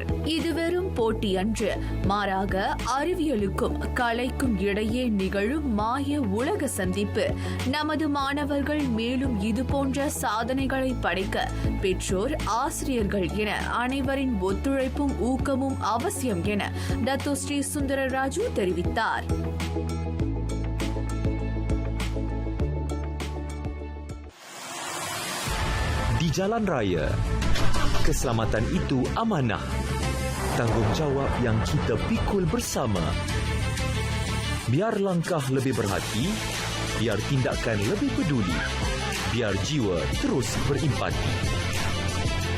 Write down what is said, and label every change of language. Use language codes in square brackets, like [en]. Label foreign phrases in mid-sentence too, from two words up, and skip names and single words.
[ta] இது வெறும் போட்டி அன்று, மாறாக அறிவியலுக்கும் கலைக்கும் இடையே நிகழும் மாய உலக சந்திப்பு. நமது மாணவர்கள் மேலும் இதுபோன்ற சாதனைகளை படைக்க பெற்றோர், ஆசிரியர்கள் என அனைவரின் ஒத்துழைப்பும் ஊக்கமும் அவசியம் என டத்துஸ்ரீ சுந்தரராஜு தெரிவித்தார். [ms] Di jalan raya, keselamatan itu amanah. Tanggungjawab yang kita pikul bersama. Biar langkah lebih berhati, biar tindakan lebih peduli, biar jiwa terus berimpati.